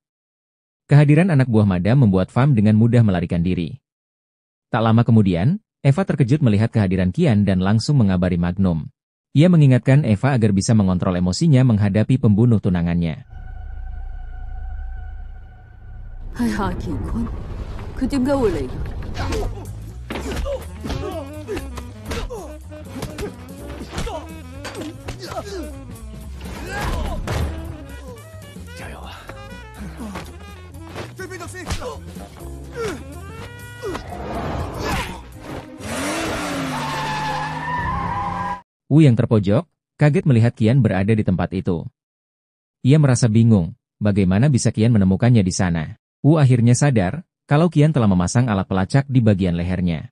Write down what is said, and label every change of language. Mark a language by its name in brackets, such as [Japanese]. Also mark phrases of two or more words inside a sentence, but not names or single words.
[Indonesian] Kehadiran anak buah Madam membuat Fa dengan mudah melarikan diri. Tak lama kemudian, Eva terkejut melihat kehadiran Kian dan langsung mengabari Magnum. Ia mengingatkan Eva agar bisa mengontrol emosinya menghadapi pembunuh tunangannya. [Cantonese] Hai Ki Kun, kau 點解會嚟㗎？加油啊！追邊度先？ [Indonesian] Wu yang terpojok, kaget melihat Kian berada di tempat itu. Ia merasa bingung, bagaimana bisa Kian menemukannya di sana. Wu akhirnya sadar, kalau Kian telah memasang alat pelacak di bagian lehernya.